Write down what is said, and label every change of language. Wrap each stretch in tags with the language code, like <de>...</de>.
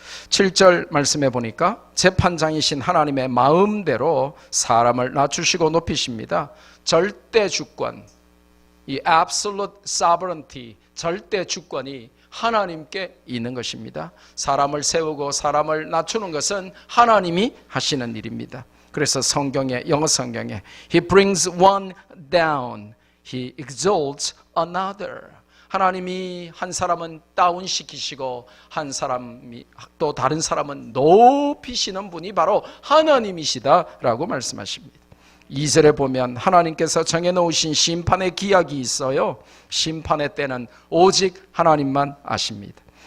<ko>7절 말씀해 보니까 재판장이신 하나님의 마음대로 사람을 낮추시고 높이십니다. 절대 주권, 이</ko> <en>absolute sovereignty,</en> <ko>절대 주권이 하나님께 있는 것입니다. 사람을 세우고 사람을 낮추는 것은 하나님이 하시는 일입니다. 그래서 성경에, 영어 성경에</ko> <en>He brings one down, He exalts another.</en> <ko>하나님이 한 사람은 다운시키시고 한 사람이 또 다른 사람은 높이시는 분이 바로 하나님이시다라고 말씀하십니다. 2절에 보면 하나님께서 정해놓으신 심판의 기약이 있어요. 심판의 때는 오직 하나님만 아십니다.</ko>